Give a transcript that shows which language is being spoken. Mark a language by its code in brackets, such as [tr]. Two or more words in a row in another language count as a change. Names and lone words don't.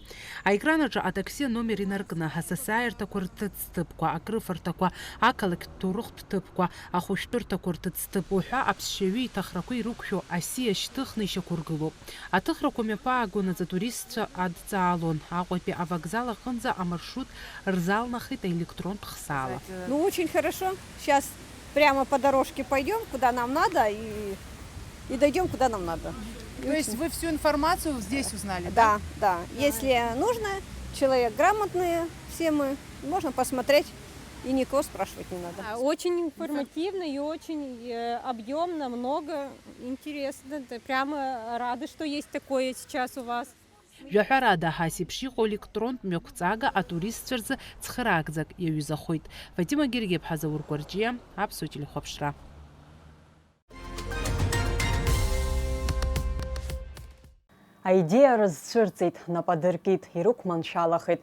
[ab] Аекран аҿы атакси аномер инаркны, ҳасасааирҭақәа рҭыӡҭыԥқәа, акрыфарҭақәа, ақалақьтә ҭоурыхтә ҭыԥқәа, ахәышәтәырҭақәа рҭыӡҭыԥ уҳәа аԥсшьаҩы иҭахрақәа ирықәшәо аси ашьҭыхны ишьақәыргылоуп. Аҭыхрақәа мҩаԥаагонаҵ атуристцәа адҵаалон. Аҟәатәи авокзал аҟынӡа амаршрут рзалнахит аэлектронтә хсаала. [ru] Ну, очень хорошо. Сейчас прямо по дорожке пойдем, куда нам надо, и дойдем, куда нам надо. То есть вы всю информацию здесь узнали? Да, да. Если нужно, человек грамотный, все мы, можно посмотреть, и никого спрашивать не надо. Очень информативно и очень объемно, много интересно. Прямо рада, что есть такое сейчас у вас. [ab] Жәаҳәарада ҳас еиԥш иҟоу електронтә мҩақәҵага атуристцәа рзы цхыраагӡак иаҩызахоит. Фатима Гергиаԥҳа, Заур Гәарҷиа, Аԥсуа телехәаԥшра. Аидея рызцәырҵит, нападыркит, ирықәманшәалахеит.